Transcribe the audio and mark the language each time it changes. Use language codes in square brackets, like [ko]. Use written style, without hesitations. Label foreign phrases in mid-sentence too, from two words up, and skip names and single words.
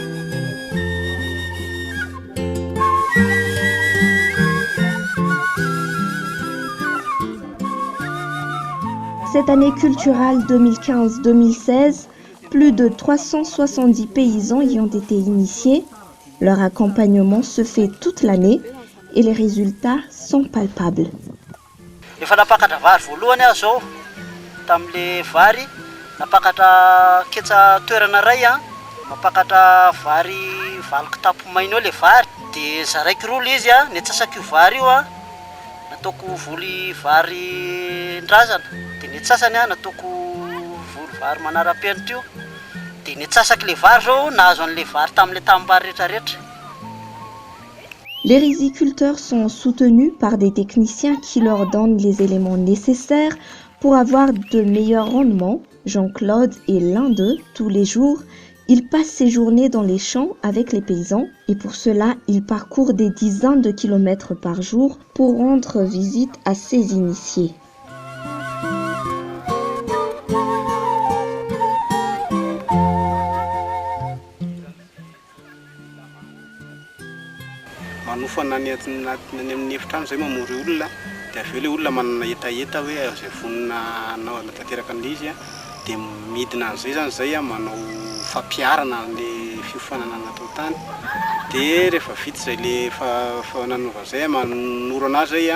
[fr] Cette année culturelle 2015-2016, plus de 370 paysans y ont été initiés. Leur accompagnement se fait toute l'année et les résultats sont palpables. [mg] Efa napakatra vary voalohany aho zao tamile vary napakatra ketsa toerana ray napakatra vary valo kitapo maina le vary de zaraiky roa izy ne tsasaky vary io nataoko voly vary ndrazana de ne tsasany nataoko voly vary manarapenitra io de ne tsasaky le vary zao nahazo an'le vary tamile tambary rehetrarehetra. [fr] Les riziculteurs sont soutenus par des techniciens qui leur donnent les éléments nécessaires pour avoir de meilleurs rendements. Jean-Claude est l'un d'eux. Tous les jours, il passe ses journées dans les champs avec les paysans et pour cela, il parcourt des dizaines de kilomètres par jour pour rendre visite à ses initiés. [mg] Manofana ny amin'ny efitrano zay mamory olona de avy eo le olona manana etaeta hoe zay vonina anao tanteraka an'izy de midina an'izay zany zay manao fampiarana le fiofanana natao tany de rehefa vita zay le fananova zay manoro anazy zay